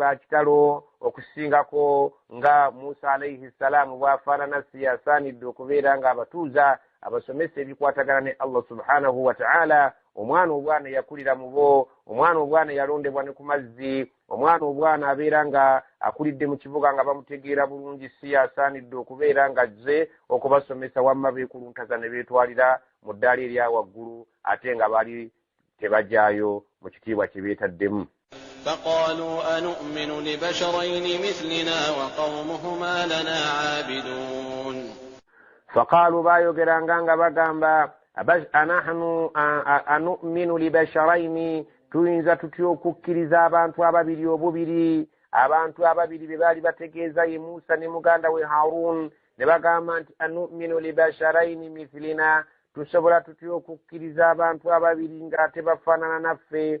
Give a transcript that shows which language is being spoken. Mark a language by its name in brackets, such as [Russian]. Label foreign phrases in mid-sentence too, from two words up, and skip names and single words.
[Ganda] bakitalo okusingako nga Musa [Arabic] عليه السلام [Ganda] bw'afaanana si yasaanidde okubeera nga abatuuza abasomesa ebikwatagana ne Allah [Arabic] سبحانه وتعالى [Ganda] omwana obwana yakulira mu bo, omwana obwana yalondebwa ne ku mazzi, omwana obwana abeera nga akulidde mu kibuga nga bamutegeera bulungi si asaanidde okubeera nga azze okubasomesa wamma beekuluntaza ne beetwalira mu ddaala erya waggulu ate nga bali tebajjaayo mu kitiibwa kye beetaddemu. [Arabic] فقالوا أنؤمن لبشرين مثلنا وقومهما لنا عابدون. [Ganda] فقالوا بايوغرanga nga bagamba [Arabic] أنحن أنؤمن لبشرين, [Ganda] tuyinza tutya okukkiriza abantu ababiri obubiri. Abantu ababiri be baali bategeeza ye Musa ne muganda we Harun, ne bagamba nti [Arabic] أنؤمن لبشرين مثلنا, [Ganda] tusobola tutya okukkiriza abantu ababiri ng'ate bafaanana naffe.